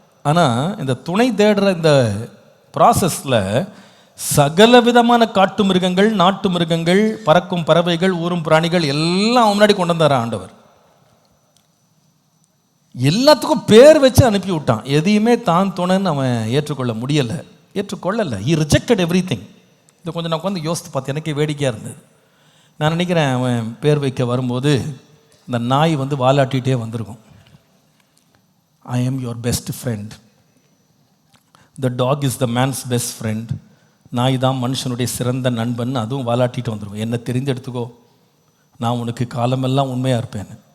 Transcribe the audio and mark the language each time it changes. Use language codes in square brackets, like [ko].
[ta] ஆனால் இந்த துணை தேடுற இந்த ப்ராசஸில் சகல விதமான காட்டு மிருகங்கள், நாட்டு மிருகங்கள், பறக்கும் பறவைகள், ஊரும் பிராணிகள் எல்லாம் முன்னாடி கொண்டு வந்தார் ஆண்டவர். எல்லாத்துக்கும் பேர் வச்சு அனுப்பி விட்டான். எதையுமே தான் துணைன்னு அவன் ஏற்றுக்கொள்ளலை. [en] he rejected everything. [ta] இதை கொஞ்சம் நான் உட்காந்து யோசித்து பார்த்து எனக்கே வேடிக்கையாக இருந்தது. நான் நினைக்கிறேன், அவன் பேர் வைக்க வரும்போது இந்த நாய் வாலாட்டிகிட்டே வந்திருக்கும். [en] I am your best friend, the dog is the man's best friend. [ta] நாய் தான் மனுஷனுடைய சிறந்த நண்பன். அதுவும் வாலாட்டிட்டு வந்துடும். என்னை தெரிந்தெடுத்துக்கோ, நான் உனக்கு காலமெல்லாம் உண்மையாக இருப்பேன்.